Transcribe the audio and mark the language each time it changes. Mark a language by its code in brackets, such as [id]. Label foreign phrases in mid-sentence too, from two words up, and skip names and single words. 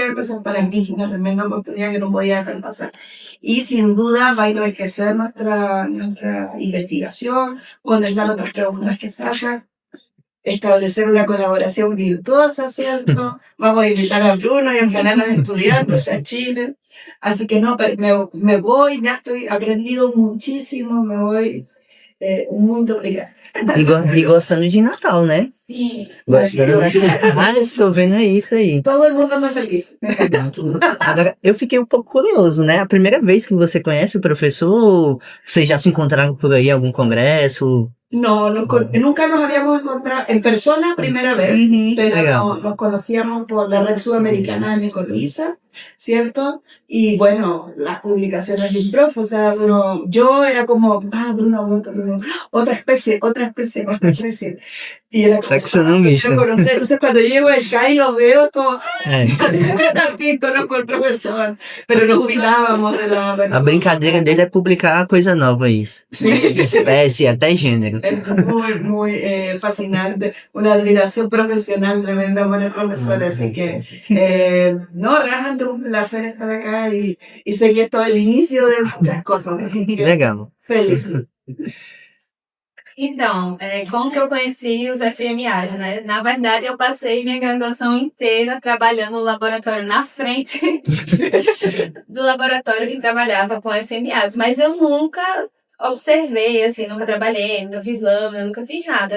[es] Entonces, para mí fue una tremenda oportunidad que no podía dejar pasar. Y sin duda va a enriquecer nuestra investigación, contestar otras preguntas que faltan, establecer una colaboración virtuosa, ¿cierto? Vamos a invitar a Bruno y a los estudiantes a Chile. Así que no, pero me voy, ya estoy aprendido muchísimo, me voy. [pt] Muito obrigada. E gostando de Natal, né? Sim. Gostando. Ah, eu estou vendo isso aí. Todo mundo anda feliz. Agora, eu fiquei um pouco curioso, né? A primeira vez que você conhece o professor, vocês já se encontraram por aí em algum congresso? [es] No, nunca nos habíamos encontrado en persona, primera vez, pero nos conocíamos por la red sudamericana de Micorriza, ¿cierto? Y bueno, las publicaciones del profe, o sea, yo era como, Bruno, otra especie. Y era como, Taxonomista. conocer. Entonces cuando llego acá y lo veo como, yo también conozco al profesor, pero nos jubilábamos de la red. [pt] A brincadeira dele é publicar coisa nova, isso. [es] Sí. [pt] Espécie, até gênero. [es] Es muy fascinante, una admiración profesional tremenda por el profesor, así que no, realmente un placer estar acá y sé que esto es el inicio de muchas cosas, así que [pt] Legal. [es] feliz. [pt] Então, como que eu conheci os FMAs, né? Na verdade, eu passei minha graduação inteira trabalhando no laboratório na frente do laboratório que trabalhava com FMAs, mas eu nunca observei, assim, nunca trabalhei, nunca fiz lâmina, nunca fiz nada.